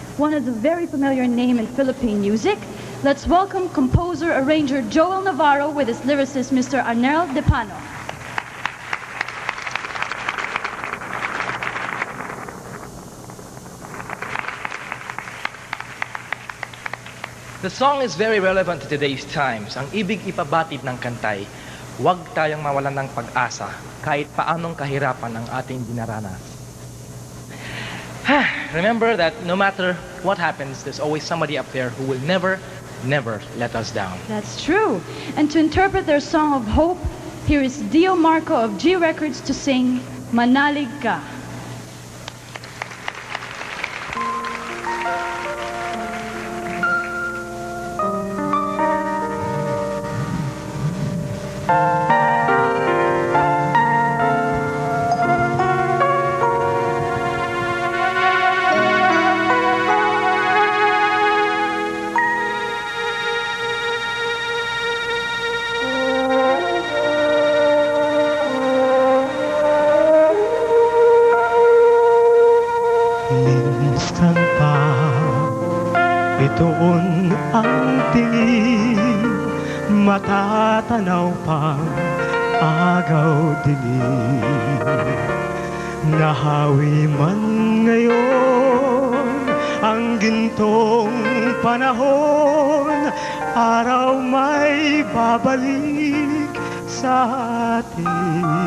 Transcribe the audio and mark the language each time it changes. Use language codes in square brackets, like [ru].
[en] One is a very familiar name in Philippine music. Let's welcome composer-arranger Joel Navarro with his lyricist, Mr. Arnel Depano. The song is very relevant to today's times. [tl] Ang ibig ipabatid ng kantay, huwag tayong mawalan ng pag-asa kahit paanong kahirapan ang ating dinaranas. [en] Remember that no matter what happens, there's always somebody up there who will never let us down. That's true. And to interpret their song of hope, here is Dio Marco of G Records to sing Manalig Ka. [tl] Minsan pa itoon ang tingin, matatanaw pang agaw dilim. Nahawi man ngayon ang gintong panahon, araw may babalik sa atin.